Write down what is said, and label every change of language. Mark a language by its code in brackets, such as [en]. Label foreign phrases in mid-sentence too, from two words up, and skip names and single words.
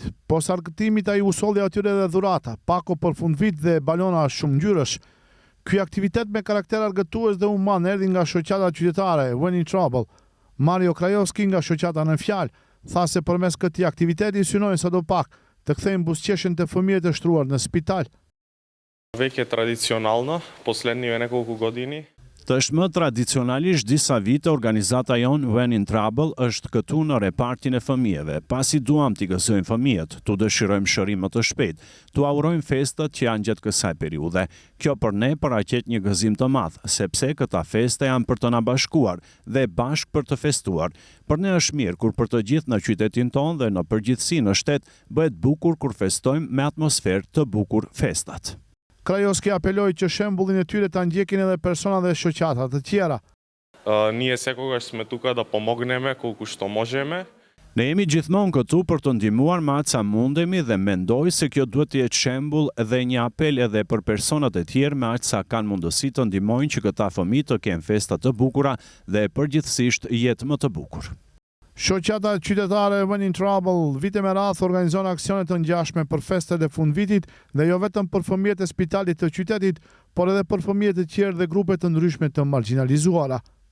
[sq] Posa argëtimit ai u solli atyre dhe dhurata, pako për fundvit dhe balona shumë ngjyrësh. Ky aktivitet me karakter argëtues dhe human erdhi nga shoqata qytetare When in Trouble. Mario Krajovski nga shoqata Në Fjalë tha se përmes këtij aktiviteti synojnë sadopak të kthejnë buzëqeshjen të fëmijët e shtruar në spital. [sr] Vek je tradicionalna, poslednjih nekoliko godini. [sq] Është më tradicionalisht disa vite organizata jonë When in Trouble është këtu në repartin e fëmijëve, pasi duam t'i gëzojmë fëmijët, tu dëshirojmë shërim më të shpejt, tu urojmë festat që janë gjatë kësaj periudhe. Kjo për ne paraqet një gëzim të madh, sepse këta festa janë për të na bashkuar dhe bashkë për të festuar. Për ne është mirë kur për të gjithë në qytetin tonë dhe në përgjithësi në shtet bëhet bukur kur festojmë me atmosferë të bukur festat. Krajovski apeloi që shembullin e tyre ta ndjekin edhe persona dhe shoqata të tjera. [mk] Ние секогаш сме тука да помогнеме колку што можеме. [sq] Ne jemi gjithmonë këtu për të ndihmuar me atë sa mundemi dhe mendoj se kjo duhet të jetë shembull dhe një apel edhe për personat e tjerë me aq sa kanë mundësi të ndihmojnë që këta fëmijë të kenë festa të bukura dhe përgjithsisht jetë më të bukur. Shoqata qytetare When in Trouble vite me radhë organizon aksione të ngjashme për festet e fundvitit dhe jo vetëm për fëmijët e spitalit të qytetit, por edhe për fëmijët e tjerë dhe grupe të ndryshme të marginalizuara.